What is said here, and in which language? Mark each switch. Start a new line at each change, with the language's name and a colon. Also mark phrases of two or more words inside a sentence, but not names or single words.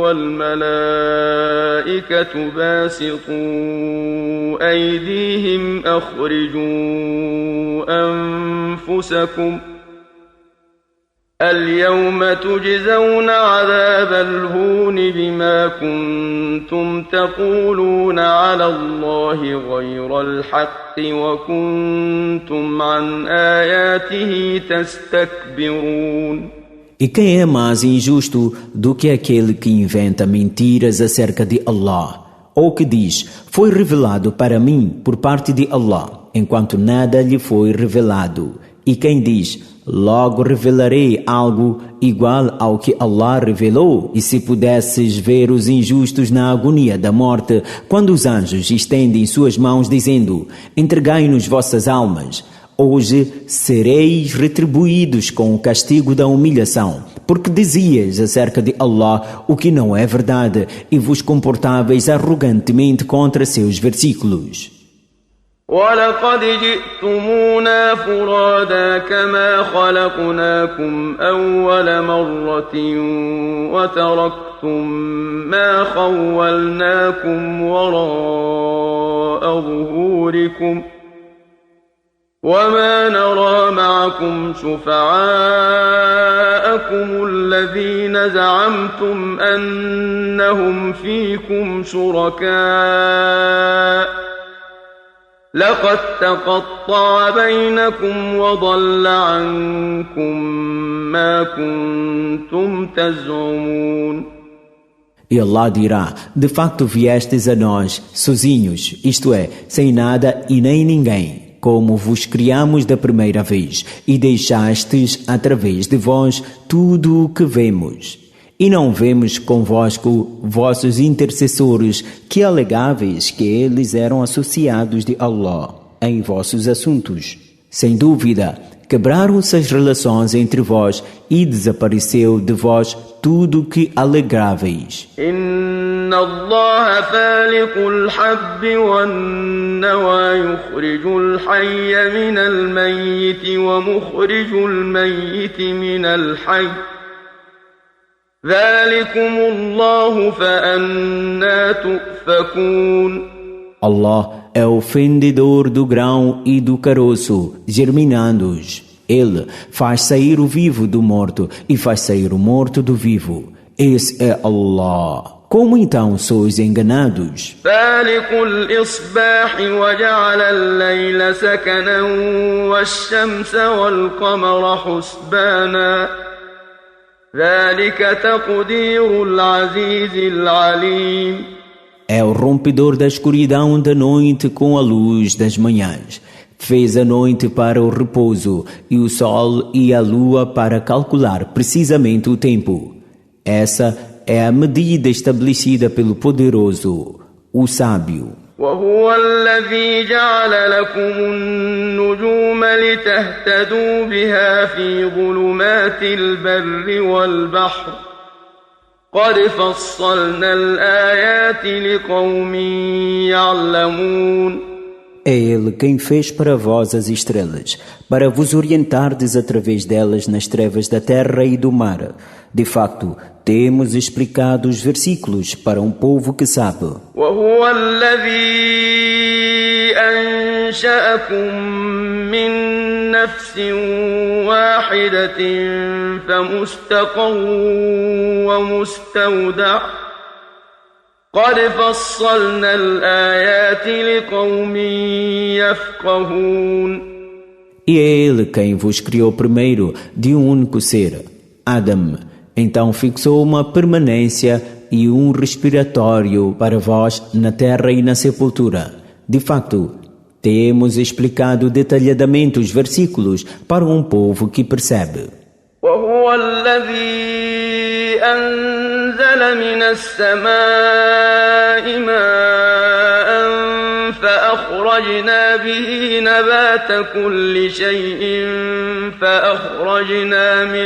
Arabic: والملائكة باسطوا أيديهم أخرجوا أنفسكم اليوم تجزون عذاب الهون بما كنتم تقولون على الله غير الحق وكنتم عن آياته تستكبرون.
Portuguese: E quem é mais injusto do que aquele que inventa mentiras acerca de Allah, ou que diz, foi revelado para mim por parte de Allah, enquanto nada lhe foi revelado? E quem diz, logo revelarei algo igual ao que Allah revelou? E se pudesses ver os injustos na agonia da morte, quando os anjos estendem suas mãos dizendo, entregai-nos vossas almas, hoje sereis retribuídos com o castigo da humilhação, porque dizias acerca de Allah o que não é verdade e vos comportáveis arrogantemente contra seus versículos.
Arabic: ولقد جئتمونا فرادا كما خلقناكم أول مرة وتركتم ما خولناكم وراء ظهوركم وما نرى معكم شفعاءكم الذين زعمتم أنهم فيكم شركاء لقد تقطع بينكم وضل عنكم ما كنتم تزعمون.
Portuguese: E Allah dirá, de facto viestes a nós, sozinhos, isto é, sem nada e nem ninguém, como vos criamos da primeira vez, e deixastes através de vós tudo o que vemos. E não vemos convosco vossos intercessores, que alegáveis que eles eram associados de Allah em vossos assuntos. Sem dúvida, quebraram-se as relações entre vós e desapareceu de vós tudo que alegráveis.
Arabic: إن الله فالق الحب والنوى يخرج الحي من الميت ومخرج الميت من الحي. ذلكم الله فأنى تؤفكون.
Portuguese: Allah é o fendedor do grão e do caroço, germinando-os. Ele faz sair o vivo do morto e faz sair o morto do vivo. Esse é Allah. Como então sois enganados?
Arabic: فالق الإصباح وجعل الليل سكنا والشمس والقمر حسبانا ذلك تقدير العزيز العليم.
Portuguese: É o rompedor da escuridão da noite com a luz das manhãs. Fez a noite para o repouso e o sol e a lua para calcular precisamente o tempo. Essa é a medida estabelecida pelo poderoso, o sábio.
Arabic: وهو الذي جعل لكم النجوم لتهتدوا بها في ظلمات البر والبحر قد فصلنا الآيات لقوم يعلمون.
Portuguese: É Ele quem fez para vós as estrelas, para vos orientardes através delas nas trevas da terra e do mar. De facto, temos explicado os versículos para um povo que sabe.
Arabic: وهو الذي أنشأكم من نفس واحدة فمستقر ومستودع قد فصلنا الآيات لقوم يفقهون.
Portuguese: E é Ele quem vos criou primeiro de um único ser, Adam. Então fixou uma permanência e um respiratório para vós na terra e na sepultura. De facto, temos explicado detalhadamente os versículos para um povo que percebe.
Arabic: وهو الذي أنزل من السماء ماء فأخرجنا به نبات كل شيء فأخرجنا